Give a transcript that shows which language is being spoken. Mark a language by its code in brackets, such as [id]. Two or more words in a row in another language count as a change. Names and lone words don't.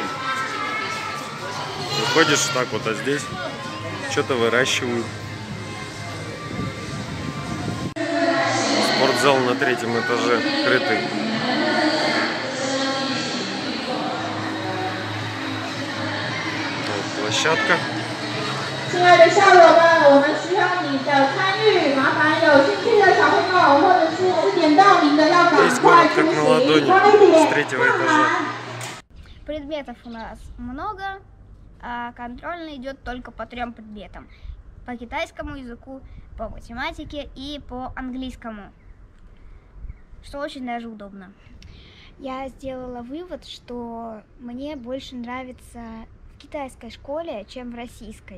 [ru] Выходишь так вот, а здесь что-то выращивают. Спортзал на 3-м этаже крытый. Вот площадка. [zh] 亲爱的校友们，我们需要你的参与，麻烦有兴趣的小朋友或者是点到名的要赶快出席，快一点。 [ru] с 3-го этажа. Предметов у нас много, а контрольный идет только по 3 предметам. По китайскому языку, по математике и по английскому. Что очень даже удобно. Я сделала вывод, что мне больше нравится в китайской школе, чем в российской.